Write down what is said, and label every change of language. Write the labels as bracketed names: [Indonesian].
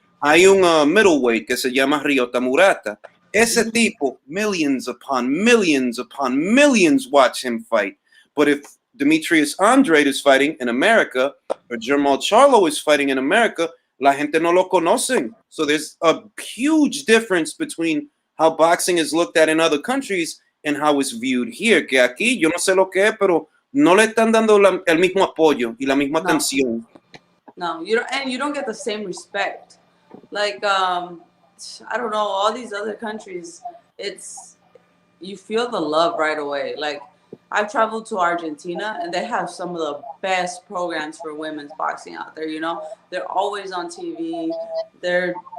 [Spanish] Hay un middleweight que se llama Ryota Murata. Ese tipo, [English] millions upon millions upon millions watch him fight. But if Demetrius Andrade is fighting in America, or Jermall Charlo is fighting in America, [Spanish] la gente no lo conocen. [English] So there's a huge difference between how boxing is looked at in other countries and how it's viewed here. [Spanish] Que aquí, yo no sé lo que es, pero no le están dando el mismo apoyo y la misma atención. [English] No, you don't get the same respect. Like, I don't know, all these other countries, you feel the love right away. Like, I've traveled to Argentina, and they have some of the best programs for women's boxing out there. They're always on TV. They're